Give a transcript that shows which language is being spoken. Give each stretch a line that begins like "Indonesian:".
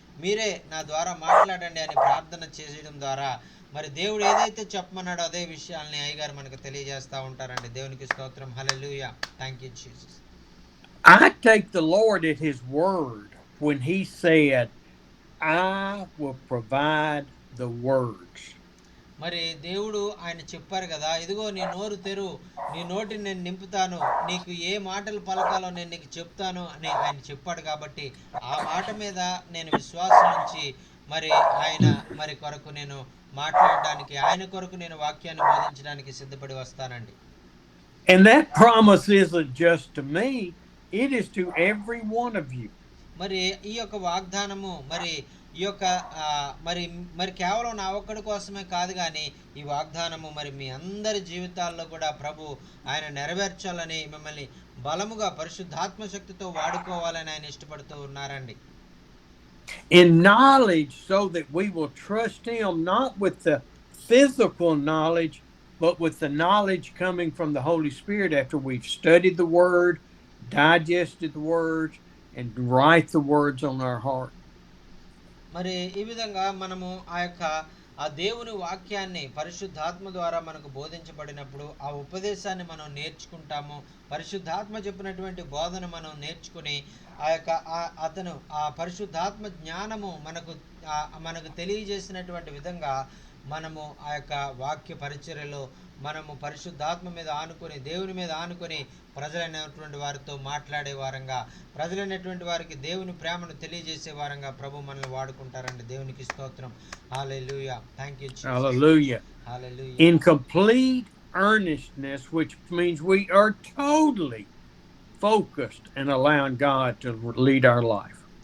Telugu: మీరే నా ద్వారా మాట్లాడండి అని ప్రార్థన చేయడం ద్వారా మరి దేవుడు ఏదైతే చెప్పమన్నాడో అదే విషయాల్ని అయ్యగారు మనకు తెలియజేస్తూ ఉంటారండి. దేవునికి స్తోత్రం. హల్లెలూయా.
English: Thank you Jesus. I take the Lord at His word when He said, I will provide the words.
Telugu: మరి దేవుడు ఆయన చెప్పారు కదా, ఇదిగో నీ నోరు తెరు, నీ నోటిని నేను నింపుతాను, నీకు ఏ మాటలు పలకాలో నేను నీకు చెప్తాను అని ఆయన చెప్పాడు. కాబట్టి ఆ మాట మీద నేను విశ్వాసం ఉంచి మరి ఆయన మరి కొరకు నేను మాట్లాడడానికి, ఆయన కొరకు నేను వాక్యాన్ని బోధించడానికి సిద్ధపడి వస్తానండి.
English: And that promise isn't just to me, it is to every one of you.
Telugu: మరి ఈ యొక్క వాగ్దానము మరి ఈ యొక్క మరి మరి కేవలం నా ఒక్కడి కోసమే కాదు, కానీ ఈ వాగ్దానము మరి మీ అందరి జీవితాల్లో కూడా ప్రభు ఆయన నెరవేర్చాలని, మిమ్మల్ని బలముగా పరిశుద్ధాత్మ శక్తితో వాడుకోవాలని ఆయన ఇష్టపడుతూ ఉన్నారండి.
English: In knowledge, so that we will trust Him not with the physical knowledge, but with the knowledge coming from the Holy Spirit after we've studied the Word, digested the words, and write the words on our heart.
Telugu: మరి ఈ విధంగా మనము ఆ దేవుని వాక్యాన్ని పరిశుద్ధాత్మ ద్వారా మనకు బోధించబడినప్పుడు ఆ ఉపదేశాన్ని మనం నేర్చుకుంటాము. పరిశుద్ధాత్మ చెప్పినటువంటి బోధన మనం నేర్చుకుని అతను ఆ పరిశుద్ధాత్మ జ్ఞానము మనకు తెలియజేసినటువంటి విధంగా మనము ఆ యొక్క వాక్య పరిచర్యలో మనము పరిశుద్ధాత్మ మీద ఆనుకొని, దేవుని మీద ఆనుకొని ప్రజలైనటువంటి వారితో మాట్లాడే వారంగా, ప్రజలైనటువంటి వారికి దేవుని ప్రేమను తెలియజేసే వారంగా ప్రభు మనల్ని వాడుకుంటారండి. దేవునికి స్తోత్రం. హల్లెలూయా.
English: Thank you Jesus. Hallelujah.
Telugu: Hallelujah.
English: In complete earnestness, which means we are totally focused and allowing God to lead our life.